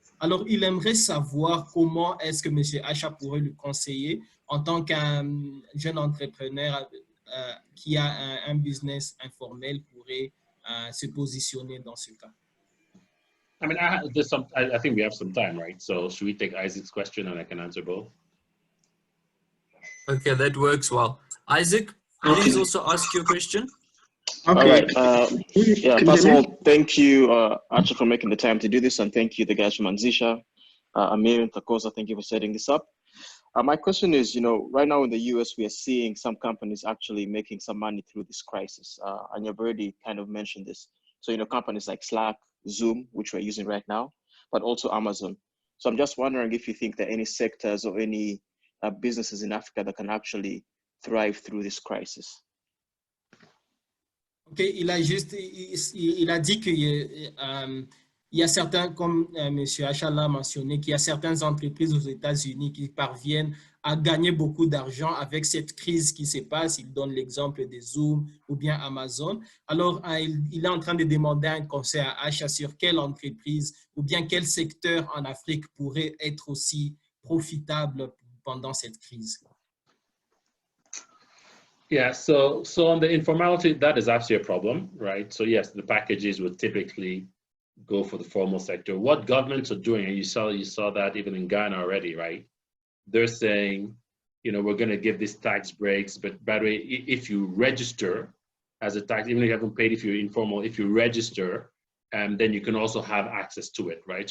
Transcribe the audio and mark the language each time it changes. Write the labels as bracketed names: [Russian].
[French] Alors, il aimerait savoir comment est-ce que M. Acha pourrait lui conseiller en tant qu'un jeune entrepreneur qui a un business informel pourrait se positionner dans ce cas. [English] I mean, I think we have some time, right? So should we take Isaac's question and I can answer both? Okay, that works well. Isaac, please also ask your question. Okay. All right. Yeah, first of all, thank you, Acha, for making the time to do this, and thank you, the guys from Anzisha, Amir and Takosa, thank you for setting this up. My question is, right now in the US, we are seeing some companies actually making some money through this crisis, and you've already kind of mentioned this. So, companies like Slack, Zoom, which we're using right now, but also Amazon. So I'm just wondering if you think there are any sectors or any businesses in Africa that can actually thrive through this crisis. [French] Ok, il a dit qu'il y a certains, comme M. Acha l'a mentionné, qu'il y a certaines entreprises aux États-Unis qui parviennent à gagner beaucoup d'argent avec cette crise qui se passe. Il donne l'exemple de Zoom ou bien Amazon. Alors, il est en train de demander un conseil à Acha sur quelle entreprise ou bien quel secteur en Afrique pourrait être aussi profitable pendant cette crise. [English] Yeah, so on the informality, that is actually a problem, right? So yes, the packages would typically go for the formal sector. What governments are doing, and you saw that even in Ghana already, right? They're saying, we're going to give these tax breaks, but by the way, if you register as a tax, even if you haven't paid, if you're informal, if you register, then you can also have access to it, right?